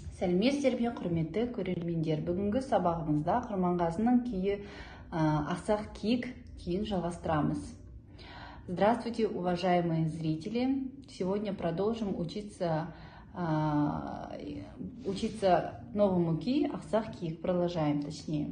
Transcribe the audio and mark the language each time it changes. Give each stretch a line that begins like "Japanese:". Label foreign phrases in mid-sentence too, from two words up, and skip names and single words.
Kazakh: Сәлеметсіздер, құрметті көрермендер. Бүгінгі сабағымызда Құрманғазының күйі ақсақ киік күйін жалғастырамыз.
Russian: Здравствуйте, уважаемые зрители! Сегодня продолжим учиться новому ки ақсақ киік. Продолжаем, точнее.